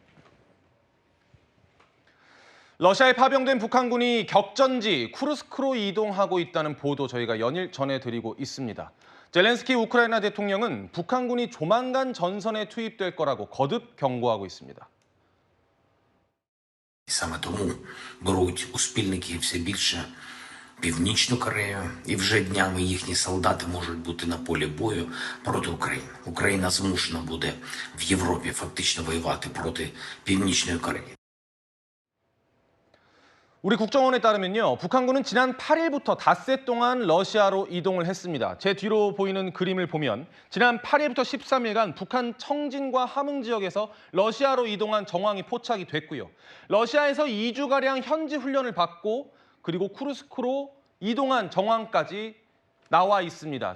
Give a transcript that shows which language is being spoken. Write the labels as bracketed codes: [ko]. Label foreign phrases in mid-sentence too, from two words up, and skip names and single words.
[ko] 러시아에 파병된 북한군이 격전지 쿠르스크로 이동하고 있다는 보도 저희가 연일 전해드리고 있습니다. 젤렌스키 우크라이나 대통령은 북한군이 조만간 전선에 투입될 거라고 거듭 경고하고 있습니다. [uk] Саме тому беруть у спільники все більше Північну Корею, і вже днями їхні солдати можуть бути на полі бою проти України. Україна змушена буде в Європі фактично воювати проти Північної Кореї. [ko] 우리 국정원에 따르면요, 북한군은 지난 8일부터 닷새 동안 러시아로 이동을 했습니다. 제 뒤로 보이는 그림을 보면 지난 8일부터 13일간 북한 청진과 함흥 지역에서 러시아로 이동한 정황이 포착이 됐고요. 러시아에서 2주가량 현지 훈련을 받고 그리고 쿠르스크로 이동한 정황까지 나와 있습니다.